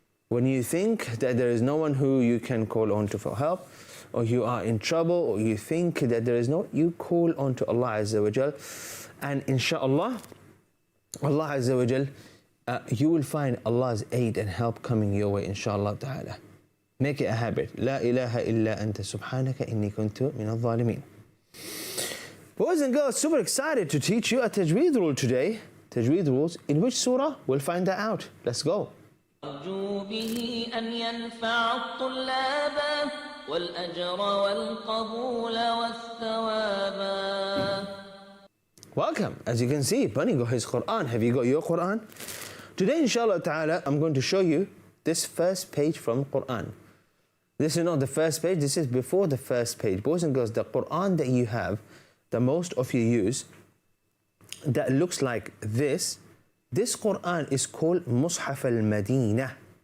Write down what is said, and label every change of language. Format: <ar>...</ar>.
<en>When you think that there is no one who you can call on to for help, or you are in trouble, or you think that there is no, you call on to Allah Azza wa Jal, and inshallah, Allah Azza wa Jal, you will find Allah's aid and help coming your way, inshallah ta'ala. Make it a habit.</en> <ar>La ilaha illa anta subhanaka inni kuntu min al-zalimin.</ar> <en>Boys and girls, super excited to teach you a tajweed rule today. Tajweed rules. In which surah? We'll find that out. Let's go.</en> <ar>أرجو به أن ينفع الطلاب والأجر والقبول والثواب.</ar> <en>Welcome. As you can see, Bunny got his Quran. Have you got your Quran? Today, inshallah ta'ala, I'm going to show you this first page from Quran. This is not the first page, this is before the first page. Boys and girls, the Quran that you have, that most of you use, that looks like this Quran is called Mushaf al-Madinah.</en>